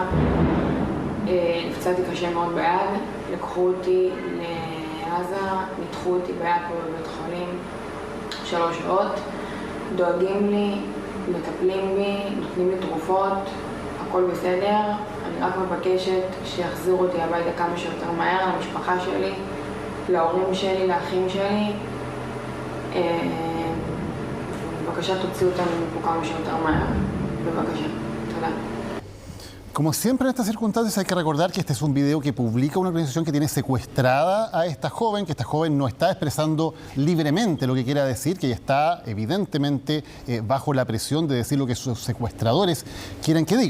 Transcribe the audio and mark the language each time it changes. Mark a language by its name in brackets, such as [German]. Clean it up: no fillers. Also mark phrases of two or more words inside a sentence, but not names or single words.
[Hebrew] נפצעתי קשה מאוד ביד, לקחו אותי לעזה, ניתחו אותי ביד פה בבית חולים 3 שעות, דואגים לי, מטפלים בי, נותנים לי תרופות, הכל בסדר. אני רק מבקשת שיחזירו אותי הביתה כמה שיותר מהר, למשפחה שלי, להורים שלי, לאחים שלי. בבקשה תוציאו אותנו מפה כמה שיותר מהר. בבקשה. תודה. [Spanish] Como siempre en estas circunstancias hay que recordar que este es un video que publica una organización que tiene secuestrada a esta joven, que esta joven no está expresando libremente lo que quiera decir, que ella está evidentemente bajo la presión de decir lo que sus secuestradores quieren que diga.